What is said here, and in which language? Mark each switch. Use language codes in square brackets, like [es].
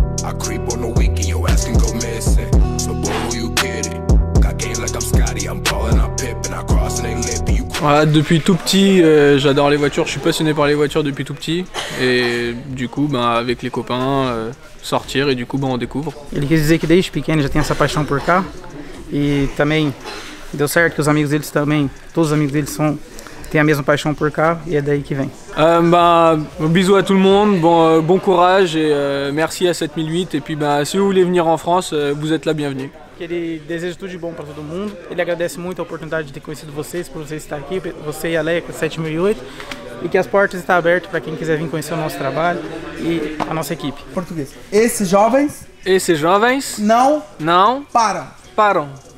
[en] I creep on the week and your ass can go missing. So boy, who you kidding? Got game like I'm Scotty, I'm ballin', I'm pippin', I cross and they lip you. [fr] Voilà, depuis tout petit, j'adore les voitures, je suis passionné par les voitures depuis tout petit. Et du coup, avec les copains, sortir et du coup, on découvre. [pt] Ele quis dizer que desde pequeno já tem essa paixão por carro. E também deu certo que os amigos deles também, todos os amigos deles tem a mesma paixão por carro e é daí que vem. [fr] Bisous à tout le monde, bon courage et merci à 7008 et puis si vous voulez venir en France, vous êtes la bienvenue. [pt] Ele deseja tudo de bom para todo mundo, ele agradece muito a oportunidade de ter conhecido vocês, por vocês estar aqui, você e a Leia 7008 e que as portas estão abertas para quem quiser vir conhecer o nosso trabalho e a nossa equipe. Português. Esses jovens não param.